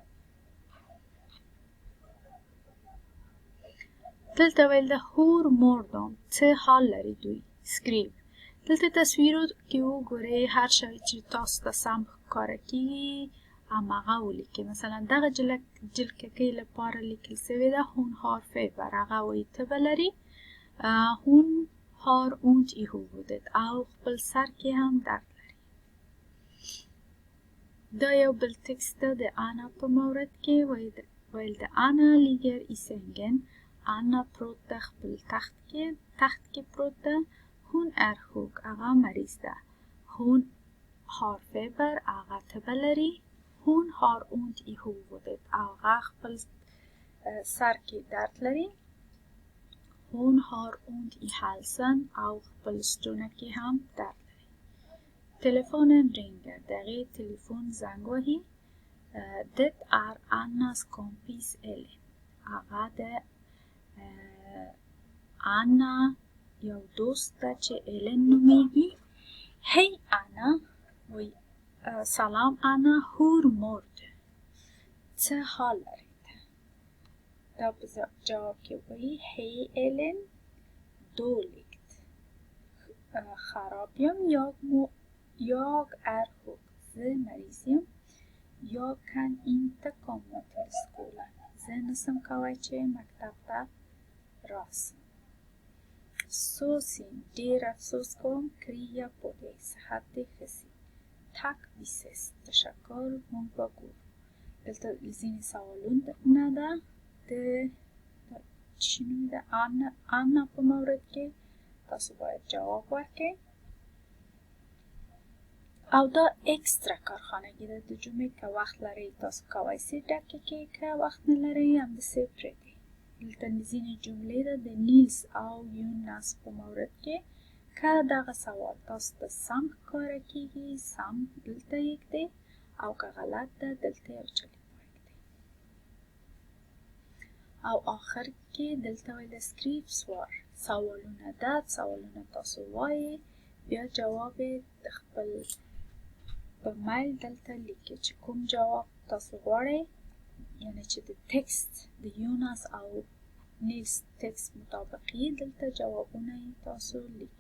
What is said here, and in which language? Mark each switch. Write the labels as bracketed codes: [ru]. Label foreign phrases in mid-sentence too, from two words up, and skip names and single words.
[ps] دلته ویل ده [sv] hur mår dom [ps] څه حال لري دوی. سکریب دلته تصویرو کې وګورئ، هر شی چې تاسو ته سم ښکاره کېږي هماغه ولیکئ. مثلا دغه جلککۍ لپاره لیکل سوی ده [sv] hon har feber. [ps] هغه وایي تبه لري. [sv] hon har ont i huvudet [ps] او خپل سر کې هم درد لري. دا یو بل تکست ده د انا په مورد کې. ویل ده انا [sv] ligger i sängen. [ps] انا پروت ده خپل تخت کې پروت ده. [sv] hon er sjuk. [ps] هغه مریض ده. [sv] هون har feber. [ps] هغه تبه لري. [sv] هون har ont i huvudet. [ps] هغه خپل سر کې درد لري. [sv] هون har ont i halsen. [ps] او خپل ستوني کې هم درد لري. [sv] telefonen ringer. [ps] دغه تلیفون زنګ وهي. [sv] Det är Annas kompis Ellen. [ps] هغه ده انا یو دوست ده چې ایلن نومیږي. هی انا وی سلام انا [sv] hur mår du [ps] څه حال لري. دا په جواب کې وایي هی ایلن dåligt. خراب یم [sv] jag är sjuk. [ps] زه مریض یم. [sv] Jag kan inte komma till skolan. [ps] زه نسم کولی چې مکتب ته راسم. [sv] Så synd. [ps] ډېر افسوس کوم. [sv] Kriya på dig. [ps] صحت دې ښه سي. [sv] Tack vi ses. [ps] تشکر. موږ به ګورو. دلته ځینې سوالونه ده د چی نومې ده انا په مورد کې تاسو باید جواب ورکړئ. او دا اکسترا کارخانگی ده د جملې که وخت لرئ تاسو کولی سئ ډکې کړئ، که وخت نه لرئ همداسې پرېږدئ. دلته ځینې جملې ده د نیلس او یوناس په مورد کې که دغه سوال تاسو ته سم ښکاره کېږي سم دلته یږدئ او که غلط ده دلته یو چلیک وږدئ. او آخر کې دلته ویل [sv] skriv svar [ps] سوالونه ده، سوالونه تاسو وایئ، بیا جواب د خپل په میل دلته لیکئ چې کوم جواب تاسو غواړئ، یعنی چې د تکست د یوناس او نیلس تکست مطابقي دلته جوابونه تاسو لیکئ.